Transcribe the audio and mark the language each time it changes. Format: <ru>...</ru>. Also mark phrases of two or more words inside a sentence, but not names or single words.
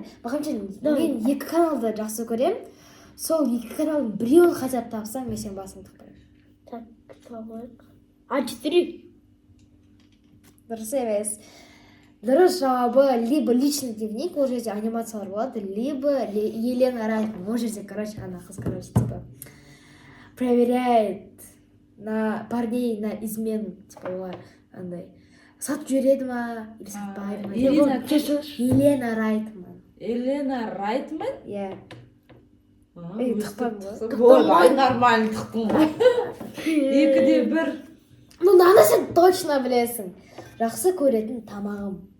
<kk>Мұхамеджан, мен екі каналды жақсы көрем. Сол екі каналдың біреуін</kk> <ru>хотя бы</ru> <kk>тапсаң, мен сен басыңды тықпаймын. Так, табайық. А4. Дұрыс емес. Дұрыс жауабы</kk> <ru>либо личный дневник,</ru> <kk>ол жерде анимациялар болады, либо Елена Райтман. Ол жерде, короче, ана қыз, короче,</kk> <ru>типа проверяет на парней на измену, типа</ru> <kk>олар андай сатып жібереді ма</kk> <ru>или</ru> <kk>сатпайды ма? Елена Райтман. Елена Райтман? Иә. Тықпаймын ғой. Ой, нормально тықтың ғой. 2-1. Наны сен точно білесің. Жақсы көретін тамағым.</kk>